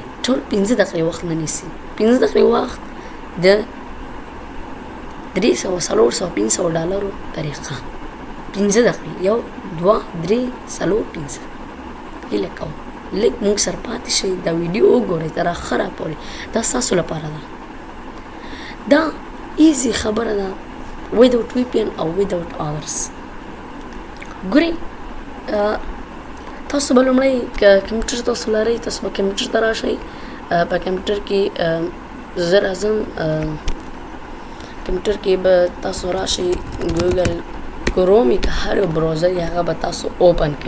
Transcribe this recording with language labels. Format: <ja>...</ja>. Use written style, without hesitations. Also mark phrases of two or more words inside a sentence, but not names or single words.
<ps>ټول 15 دقیقې وخت نه نیسي. 15 دقیقې وخت د $300-400-500 طریقه. 15 دقیقې 1 2 3 4 5 هیله کوم لږ موږ سره پاتې شئ. دا ویډیو وګورئ تر اخره پورې. دا ستاسو لپاره ده. دا ایزي خبره ده</ps> <en>without VPN</en> <ps>او</ps> <en>without others.</en> <ps>ګورئ تاسو به لومړی که کمپیوټر تاسو لرئ تاسو به کمپیوټر ته راشئ. په کمپیوټر کې زه راځم، کمپیوټر کې به تاسو راشئ ګوګل کروم که هر یو براوزر یې هغه به تاسو اوپن کړئ.</ps>